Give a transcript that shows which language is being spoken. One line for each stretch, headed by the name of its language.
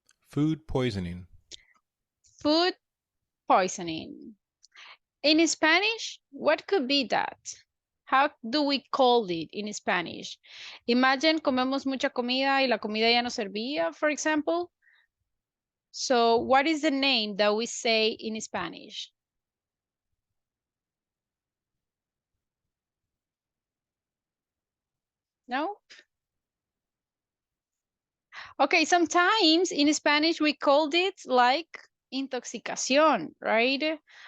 English: Food poisoning. Food poisoning. In Spanish, what could be that? How do we call it in Spanish?
Spanish: Imagine comemos mucha comida y la comida ya no servía,
English: for example. So what is the name that we say in Spanish? No? Okay, sometimes in Spanish we called it like intoxicación, right?